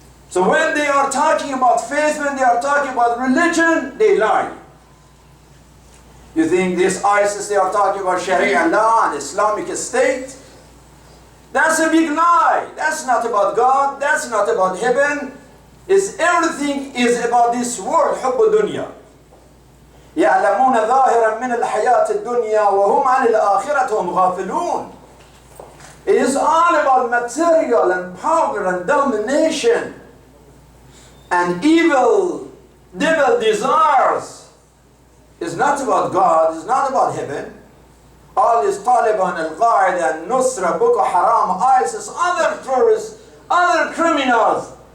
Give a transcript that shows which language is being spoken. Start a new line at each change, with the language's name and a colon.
English: So when they are talking about faith, when they are talking about religion, they lie. You think this ISIS, they are talking about Sharia law and Islamic State? That's a big lie. That's not about God. That's not about heaven. Everything is about this world,
Arabic: حب الدنيا. يعلمون ظاهرا من الحياة الدنيا وهم عن الآخرة هم غافلون.
English: It is all about material and power and domination and evil, devil desires. It's not about God, it's not about heaven. All this Taliban, Al-Qaeda, Nusra, Boko Haram, ISIS, other terrorists, other criminals.